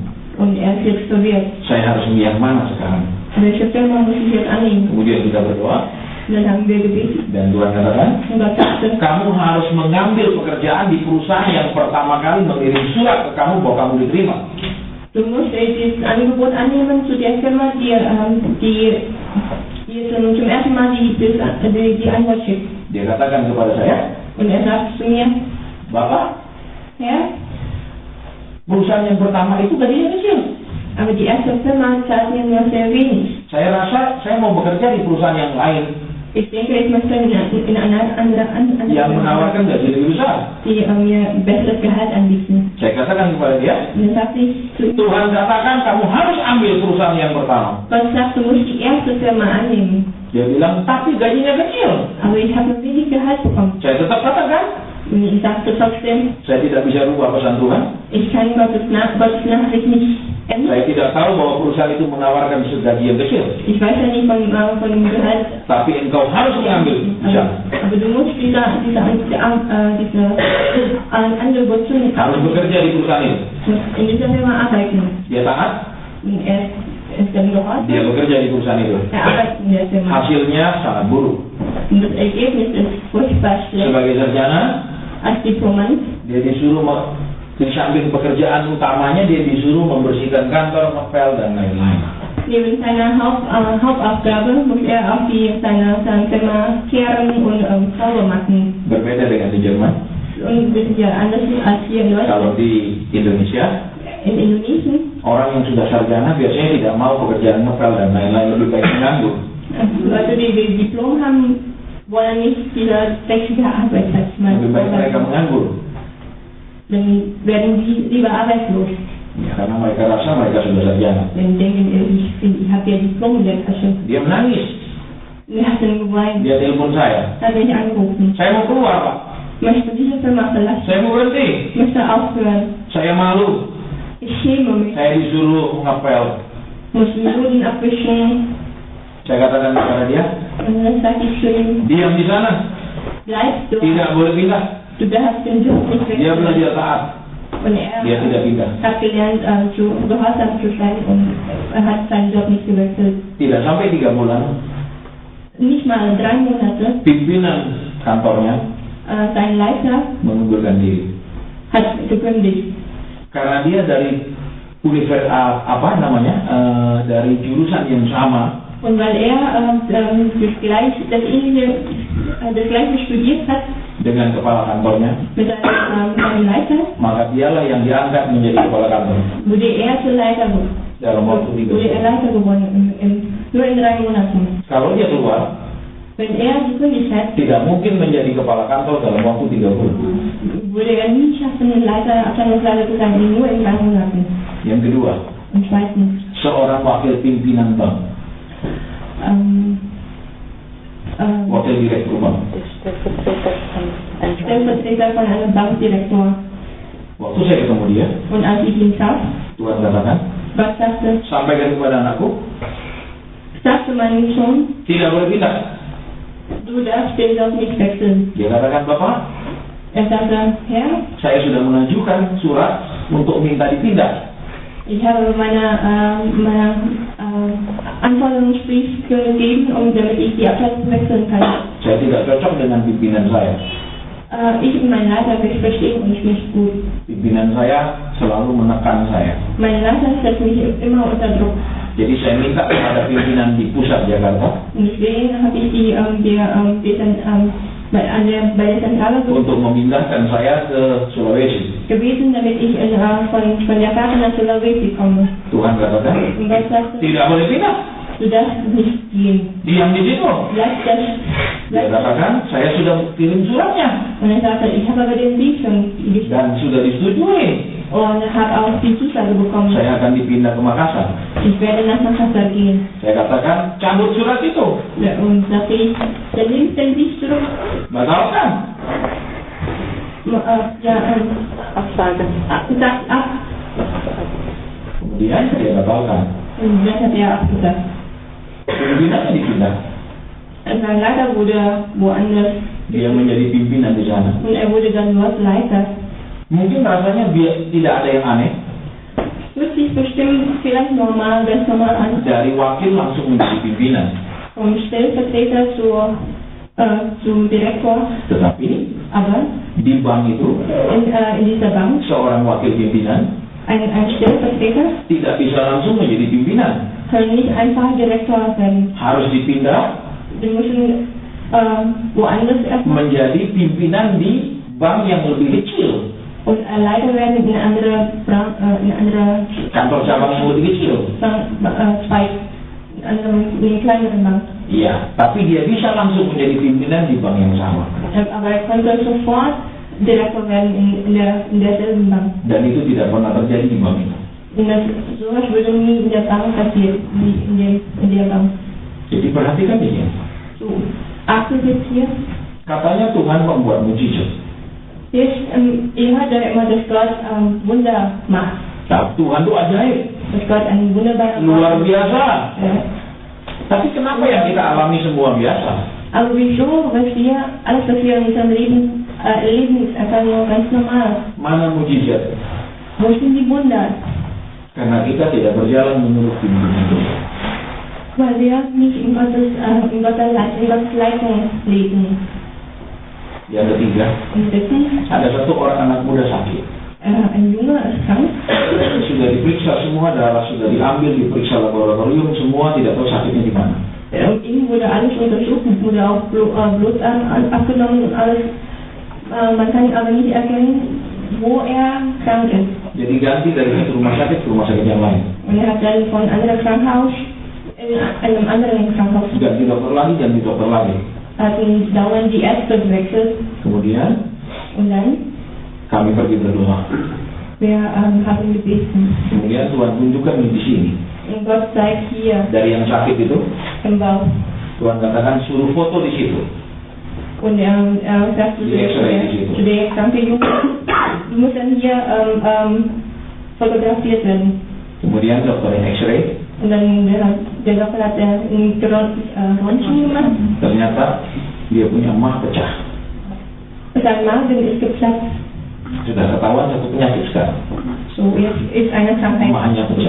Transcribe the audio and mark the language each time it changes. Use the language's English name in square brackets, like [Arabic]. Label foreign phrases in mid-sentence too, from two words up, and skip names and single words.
[German] und er ist jetzt verwirrt. [Indonesian] saya harus milih yang mana sekarang. [German] Welche Firma muss ich jetzt annehmen? [Indonesian] Kemudian kita berdoa, [German] Und dann haben wir gebetet [Indonesian] dan Tuhan katakan, [German] und Gott sagte, [Indonesian] kamu harus mengambil pekerjaan di perusahaan yang pertama kali mengirim surat ke kamu bahwa kamu diterima. [German] du musst dieses Angebot annehmen zu der Firma, die zum ersten Mal die Antwort schickt. [Indonesian] Dia katakan kepada saya, [German] Und er sagt zu mir, [Indonesian] Bapak, [German] Herr, [Indonesian] perusahaan yang pertama itu gajinya kecil. [German] aber die erste Firma zahlt mir nur sehr wenig. [Indonesian] Saya rasa saya mau bekerja di perusahaan yang lain [German] Ich denke, ich möchte in einer anderen [Indonesian] yang [German] Firma, [Indonesian] menawarkan gaji lebih besar. [German] die mir ein besseres Gehalt anbieten. [Indonesian] Saya katakan kepada dia, [German] Und dann sagte ich zu ihm, [Indonesian] Tuhan katakan kamu harus ambil perusahaan yang pertama. [German] Gott sagt, du musst die erste Firma annehmen. [Indonesian] Dia bilang, tapi gajinya kecil. [German] Aber ich habe nur wenig Gehalt bekommen. [Indonesian] Saya tetap katakan, [German] Und ich sagte trotzdem, [Indonesian] saya tidak bisa rubah pesan Tuhan. [German] ich kann Gottes Nachricht nicht ändern. [Indonesian] Saya tidak tahu bahwa perusahaan itu menawarkan gaji yang kecil. [German] Ich weiß ja nicht von dem Gehalt. [Indonesian] Tapi engkau harus mengambil. [German] Aber du musst diese Angebot zu [Indonesian] Harus bekerja di perusahaan itu. [German] in dieser Firma arbeiten. [Indonesian] Dia taat, [German] Und er ist dann gehorsam. [Indonesian] dia bekerja di perusahaan itu. [German] Er arbeitet in der Firma. [Indonesian] Hasilnya sangat buruk. [German] Und das Ergebnis ist furchtbar schlecht. [Indonesian] Sebagai sarjana, [German] Als Diplomant [Indonesian] dia disuruh di samping pekerjaan utamanya dia disuruh membersihkan kantor, ngepel dan lain-lain. [German] neben seiner Hauptaufgabe muss er auch seine Firma kehren und sauber machen. [Indonesian] Berbeda dengan di Jerman. [German] Und das ist ja anders als hier in [Indonesian] Kalau [German] Deutschland. [Indonesian] di Indonesia, [German] In Indonesien, [Indonesian] orang yang sudah sarjana biasanya tidak mau pekerjaan ngepel dan lain-lain, lebih baik menganggur. [German] Leute, die Diplom haben, wollen nicht diese dreckige Arbeit als [Indonesian] Lebih baik mereka menganggur. [German] Dann werden die lieber arbeitslos. [Indonesian] Ya, karena mereka rasa mereka sudah sarjana. [German] Dann denken ich habe ja Diplom in der Tasche. [Indonesian] Dia menangis. [German] Wir hat dann geweint. [Indonesian] Dia telepon saya. [German] Dann bin ich angerufen. [Indonesian] Saya mau keluar, Pak. [German] Möchte diese Firma verlassen. [Indonesian] Saya mau berhenti. [German] Möchte aufhören. [Indonesian] Saya malu. [German] Ich schäme mich. [Indonesian] Saya disuruh ngepel. [German] Muss den Boden abwischen. [Indonesian] Saya katakan kepada dia, [German] Und dann sage ich zu ihm, [Indonesian] diam di sana. [German] bleib dort. [Indonesian] Tidak boleh pindah. [German] Du darfst den Job nicht [Indonesian] Dia [German] wechseln. [Indonesian] belajar taat. [German] Und er [Indonesian] Dia tidak pindah. [German] hat gelernt, gehorsam zu sein und er hat seinen Job nicht gewechselt. [Indonesian] Tidak sampai 3 bulan, [German] Nicht mal 3 Monate. [Indonesian] pimpinan kantornya [German] Sein Leiter [Indonesian] mengundurkan diri. [German] hat gekündigt. [Indonesian] Karena dia dari dari jurusan yang sama, [German] Und weil er das Gleiche studiert hat [Indonesian] dengan kepala kantornya, [German] mit seinem Leiter, [Indonesian] maka dialah yang diangkat menjadi kepala kantor [German] wurde er zur Leiter [Indonesian] dalam waktu 3 [German] wurde er [Indonesian] bulan. [German] Leiter geworden. nur in 3 Monaten. [Indonesian] Kalau dia keluar, [German] Wenn er gekündigt hat, [Indonesian] tidak mungkin menjadi kepala kantor dalam waktu 3 bulan. [German] würde er nie schaffen, Abteilungsleiter zu sein, nur in 3 Monaten. [Indonesian] Yang kedua, [German] Und zweitens, [Indonesian] seorang wakil pimpinan bank, wakil direktur bank. [German] Stellvertreter von einem Bankdirektor. [Indonesian] Waktu saya ketemu dia, [German] Und als ich ihn traf, [Indonesian] Tuhan katakan, [German] was [Indonesian] sampaikan kepada anakku, [German] sagte meinem Sohn, [Indonesian] tidak boleh pindah. [German] du darfst den Job nicht wechseln. [Indonesian] Dia katakan, Bapak, [German] Er sagte, Herr, [Indonesian] saya sudah mengajukan surat untuk minta dipindah. [German] ich habe meine Anforderungsbrief gegeben, damit ich die Abteilung wechseln kann. [Indonesian] Saya tidak cocok dengan pimpinan saya. [German] Ich und mein Leiter, wir verstehen uns nicht gut. [Indonesian] Pimpinan saya selalu menekan saya. [German] Mein Leiter setzt mich immer unter Druck. [Indonesian] Jadi saya minta kepada pimpinan di pusat Jakarta [German] Und deswegen habe ich bei der Zentrale [Indonesian] untuk memindahkan saya ke Sulawesi. [German] gewesen, damit ich von Jakarta nach Sulawesi komme. [Indonesian] Tuhan katakan, [German] Und Gott sagte, [Indonesian] tidak boleh pindah. [German] du darfst nicht gehen. [Indonesian] Diam di situ. [German] Bleib [Indonesian] Dia katakan, saya sudah kirim suratnya [German] Und er sagte, ich habe aber den Brief schon geschickt [Indonesian] dan sudah disetujui. [German] und habe auch die Zusage bekommen. [Indonesian] Saya akan dipindah ke Makassar. [German] Ich werde nach Makassar gehen. [Indonesian] Saya katakan, cabut surat itu. [German] Und sagte ich, dann nimmst den Brief zurück. [Indonesian] Batalkan. [German] Absagen. Sagt ab. [Indonesian] Kemudian dia batalkan. [German] Und dann hat er abgesagt. [Indonesian] Pimpinannya dipindah. [German] Sein Leiter wurde woanders. [Indonesian] Dia menjadi pimpinan di sana. [German] Und er wurde dann dort Leiter. [Indonesian] Mungkin rasanya tidak ada yang aneh. [German] Hört sich bestimmt vielleicht normal, ganz normal an. [Indonesian] Dari wakil langsung menjadi pimpinan. [German] Vom Stellvertreter zum Direktor. [Indonesian] Tetapi [German] Aber [Indonesian] di bank itu [German] in dieser Bank, [Indonesian] seorang wakil pimpinan [German] ein Stellvertreter [Indonesian] tidak bisa langsung menjadi pimpinan. [German] kann nicht einfach Direktor werden. [Indonesian] Harus dipindah [German] Die müssen woanders erstmal [Indonesian] menjadi pimpinan di bank yang lebih kecil. [German] und Leiter werden in andere [Indonesian] Kantor cabang yang lebih kecil. [German] Zweig, in einer kleineren Bank. [Indonesian] Iya, tapi dia bisa langsung menjadi pimpinan di bank yang sama. [German] Aber er konnte sofort Direktor werden in derselben Bank. [Indonesian] Dan itu tidak pernah terjadi di bank itu. [German] Und sowas würde nie in der Bank passieren, wie in der Bank. [Indonesian] Jadi perhatikan ini. [German] So, achten Sie jetzt hier. [Indonesian] Katanya Tuhan membuat mujizat. [German] Jetzt, ihr hört ja immer, dass Gott Wunder macht. [Indonesian] Nah, Tuhan itu ajaib, [German] Dass Gott einen wunderbaren [Indonesian] luar biasa. [German] Ja. [Indonesian] Tapi kenapa yang kita alami semua biasa? [German] Aber wieso, alles was wir in unserem Leben erleben, ist einfach nur ganz normal. [Indonesian] Mana mujizat? [German] Wo sind die Wunder? [Indonesian] Karena kita tidak berjalan menurut pimpinan Tuhan. [German] Weil wir nicht in Gottes Leitung leben. [Indonesian] Yang ketiga, [German] Und drittens, [Indonesian] ada satu orang anak muda sakit. [German] ein Junge ist krank. [Indonesian] Sudah diperiksa semua, darah sudah diambil, diperiksa laboratorium, semua tidak tahu sakitnya di mana. [German] Und ihm wurde alles untersucht, wurde auch Blut abgenommen und alles. Man kann aber nicht erkennen, wo er krank ist. [Indonesian] Jadi ganti dari satu rumah sakit ke rumah sakit yang lain. [German] Und er hat dann von einem Krankenhaus in einem anderen Krankenhaus. [Indonesian] Ganti dokter lagi. [German] Hatten dauernd die Ärzte gewechselt. [Indonesian] Kemudian [German] Und dann, [Indonesian] kami pergi berdoa. [German] wir haben gebeten. [Indonesian] Kemudian Tuhan tunjukkan di sini. [German] Und Gott zeigt hier [Indonesian] Dari yang sakit itu, [German] im Bauch. [Indonesian] Tuhan katakan suruh foto di situ. [German] Und er sagt zu der kranken Junge, du musst dann hier fotografiert werden. [Indonesian] Kemudian dokter yang X-ray, [German] Und dann der Doktor hat ein Röntgen gemacht. [Indonesian] ternyata dia punya mah pecah. [German] Sein Magen ist geplatzt. [Indonesian] Sudah ketahuan satu penyakit sekarang. [German] So, jetzt ist eine Krankheit [Indonesian] Mahnya pecah.